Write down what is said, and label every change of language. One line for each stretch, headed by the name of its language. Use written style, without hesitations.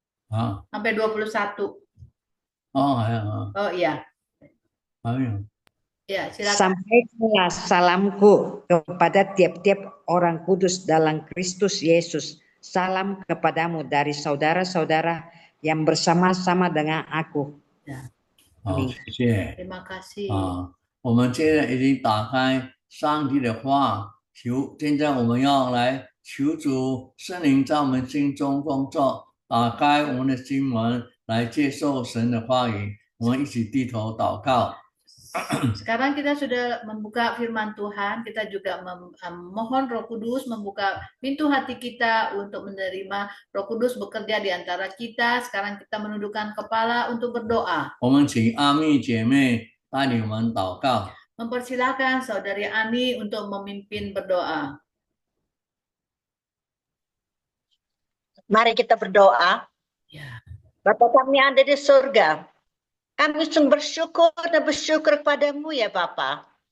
Indonesian: 21. Oh iya. Ya, silakan. Sampaikanlah salamku kepada tiap-tiap orang kudus dalam Kristus Yesus. Salam kepadamu dari saudara-saudara yang bersama-sama dengan aku. Ya.
Chinese: 谢谢。
Indonesian: Terima kasih.
Chinese: 我们现在已经打开上帝的话，现在我们要来求主圣灵在我们心中工作，打开我们的心门来接受神的话语。我们一起低头祷告。
Indonesian: Sekarang kita sudah membuka firman Tuhan, kita juga mohon Roh Kudus membuka pintu hati kita untuk menerima Roh Kudus bekerja di antara kita. Sekarang kita menundukkan kepala untuk berdoa.
Chinese: 我们请阿蜜姐妹带领我们祷告。
Indonesian: Mempersilahkan Saudari Ani untuk memimpin berdoa. Mari kita berdoa. Ya. Bapa kami yang ada di surga, kami sungguh bersyukur kepadamu ya Bapa.